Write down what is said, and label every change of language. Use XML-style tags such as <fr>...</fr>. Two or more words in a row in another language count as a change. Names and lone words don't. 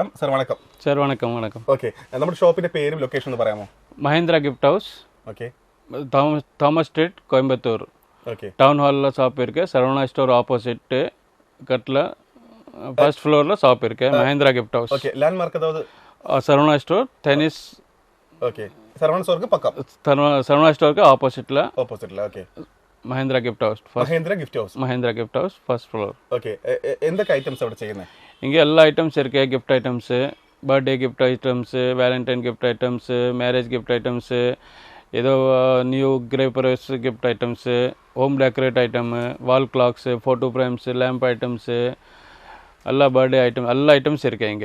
<ta>சார் வணக்கம். சார் வணக்கம் வணக்கம்.</ta> <ml>ഓക്കെ, നമ്മുടെ ഷോപ്പിന്റെ പേരും ലൊക്കേഷൻ ഒന്ന് പറയാമോ?</ml> <ta>மஹேந்திரா கிஃப்ட் ஹவுஸ், ஓகே, தாமஸ் ஸ்ட்ரீட், கோயம்புத்தூர். ஓகே, டவுன் ஹாலில் ஷாப் இருக்குது. சரவணா ஸ்டோர் ஆப்போசிட்டு கட்டில்</ta> <en>first floor</en> <ta>ஷாப் இருக்குது. மஹேந்திரா கிஃப்ட் ஹவுஸ். ஓகே, லேண்ட்மார்க் அதாவது சரவணா ஸ்டோர் டென்னிஸ். ஓகே, சரவணா ஸ்டோருக்கு பக்கம். சரவணா ஸ்டோருக்கு ஆப்போசிட்டில். ஓகே,</ta> <ml>മഹേന്ദ്ര ഗിഫ്റ്റ് ഹൗസ്. മഹേന്ദ്ര ഗിഫ്റ്റ് ഹൗസ്</ml> <en>first floor.</en> <ml>ഓക്കെ, എന്തൊക്കെ ഐറ്റംസ് അവിടെ ചെയ്യുന്നത്?</ml> <ta>இங்கே எல்லா ஐட்டம்ஸ் இருக்கு.</ta> <en>gift items, birthday gift items, valentine gift items, marriage gift items, ஏதோ new grapperous gift items, home decorate item, wall clocks, photo frames, lamp items, எல்லா birthday item எல்லா ஐட்டம்ஸ்</en> <ta>இருக்கு இங்கே.</ta>